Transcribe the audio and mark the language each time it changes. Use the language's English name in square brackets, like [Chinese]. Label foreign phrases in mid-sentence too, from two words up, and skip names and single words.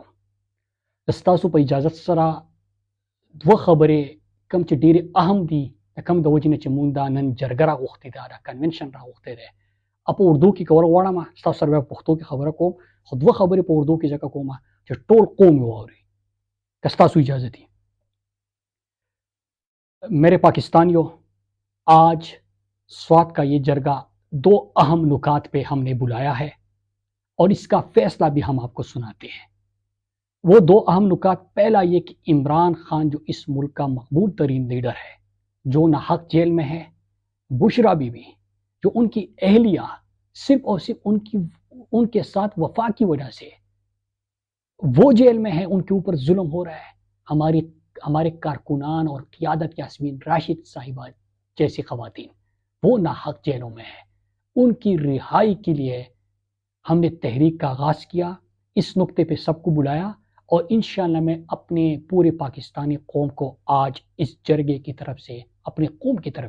[Pashto] ستاسو په اجازت سره دوه خبرې کوم چې ډېرې اهم دي، د کوم د وجې نه چې مونږ دا نن جرګه راغوښتې ده، دا کنونشن راغوښتی دی، په اردو کې کول غواړم ستاسو سره په پښتو کې خبره کوم، خو دوه خبرې په اردو کې ځکه کوم چې ټول قوم یې واوري که ستاسو اجازه دي. [Urdu] میرے پاکستانیوں، آج سوات کا یہ جرگہ دو اہم نکات پہ ہم نے بلایا ہے اور اس کا فیصلہ بھی ہم آپ کو سناتے ہیں. وہ دو اہم نکات، پہلا یہ کہ عمران خان جو اس ملک کا مقبول ترین لیڈر ہے، جو ناحق جیل میں ہے، بشریٰ بی بی جو ان کی اہلیہ صرف اور صرف ان کے ساتھ وفا کی وجہ سے وہ جیل میں ہیں، ان کے اوپر ظلم ہو رہا ہے، ہمارے کارکنان اور قیادت یاسمین راشد صاحبہ جیسی خواتین وہ ناحق جیلوں میں ہیں، ان کی رہائی کے لیے ہم نے تحریک کا آغاز کیا، اس نقطے پہ سب کو بلایا، اور انشاءاللہ میں اپنے پورے پاکستانی قوم کو آج اس جرگے کی طرف سے، اپنے قوم کی طرف